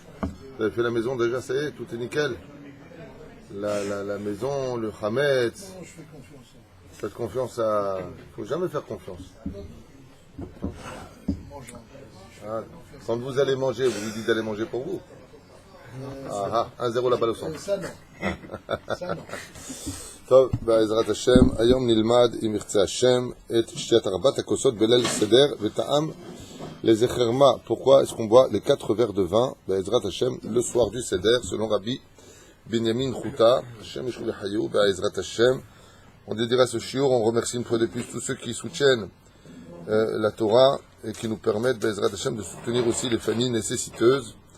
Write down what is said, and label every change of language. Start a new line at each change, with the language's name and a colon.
French: Vous avez fait la maison déjà, ça y est, tout est nickel. La maison, le Hametz. Non, je fais confiance. Faites confiance à... Il ne faut jamais faire confiance. Ah, quand vous allez manger, vous lui dites d'aller manger pour vous. 1-0 la balle au centre. Ça non. Ça non.
Hebrew: טוב, בעזרת השם, היום נלמד אם ירצה השם את שתיית ארבעת הכוסות בליל סדר וטעם לזכר מה.
French: Pourquoi est-ce qu'on boit les 4 verres de vin, בעזרת השם, le soir du seder, selon Rabbi Binyamin Chouta, Hashem Yeshua L'Hayou, בעזרת השם. On dédiera ce shiur, on remercie une fois de plus tous ceux qui soutiennent la Torah et qui nous permettent, Bezrat Hashem, de soutenir aussi les familles nécessiteuses.